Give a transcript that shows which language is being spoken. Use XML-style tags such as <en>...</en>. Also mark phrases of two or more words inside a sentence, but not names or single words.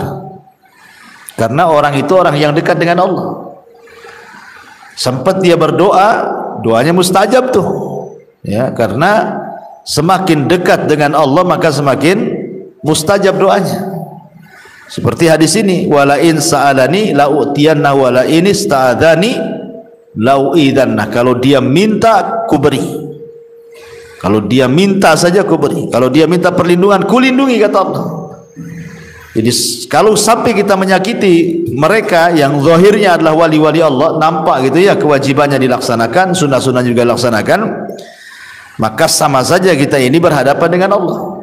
<id>Karena orang itu orang yang dekat dengan Allah. Sempat dia berdoa, doanya mustajab tuh. Ya, karena semakin dekat dengan Allah maka semakin mustajab doanya. Seperti hadis ini,</id> <ar>ولئن سألني لأعطينه ولئن استعاذني لأعيذنه.</ar> <id>Kalau dia minta ku beri. Kalau dia minta saja ku beri. Kalau dia minta perlindungan ku lindungi, kata Allah. Jadi kalau sampai kita menyakiti mereka yang zahirnya adalah wali-wali Allah, nampak gitu ya kewajibannya dilaksanakan, sunnah-sunnah juga dilaksanakan, maka sama saja kita ini berhadapan dengan Allah.</id>